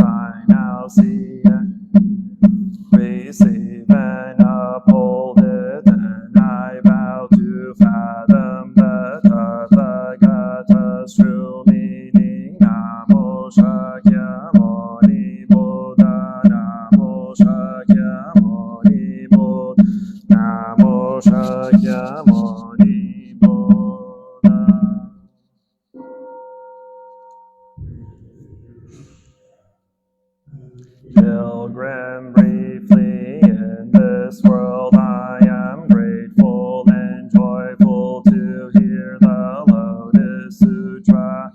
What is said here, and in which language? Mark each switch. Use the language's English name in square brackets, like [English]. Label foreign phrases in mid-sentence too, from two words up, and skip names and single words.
[English] I now see and receive and uphold it, and I vow to fathom the Tathagata's true meaning. Namo Shakyamuni Buddha, Namo Shakyamuni Buddha, Namo Shakyamuni Buddha. Pilgrim, briefly in this world I am grateful and joyful to hear the Lotus Sutra.